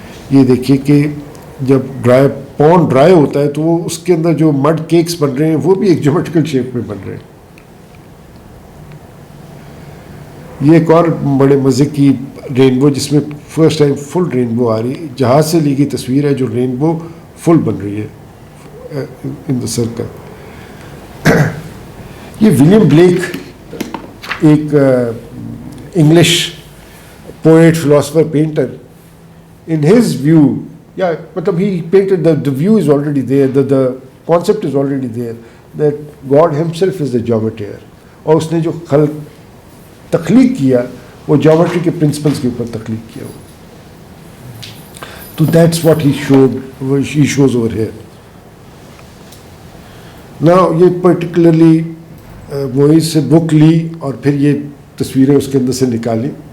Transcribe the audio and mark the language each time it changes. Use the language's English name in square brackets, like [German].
[Urdu] یہ دیکھیے کہ جب پونڈ ڈرائی ہوتا ہے تو وہ اس کے اندر جو مڈ کیکس بن رہے ہیں وہ بھی ایک جیومیٹریکل شیپ میں بن رہے ہیں. یہ ایک اور بڑے مزے کی رینبو جس میں فرسٹ ٹائم فل رینبو آ رہی ہے, جہاز سے لی گئی تصویر ہے جو رینبو فل بن رہی ہے ان دا سرکل. یہ ولیم بلیک ایک English poet, philosopher, painter, [English] in his view, yeah, matlab he painted the view is already there, the concept is already there that God himself is the geometer, [Urdu] اور اس نے جو تخلیق کیا وہ geometry کے principles کے اوپر تخلیق کیا. [English] تو that's what he shows over here. [Urdu] Now یہ particularly موئز سے بک لی اور پھر یہ تصویریں اس کے اندر سے نکالی.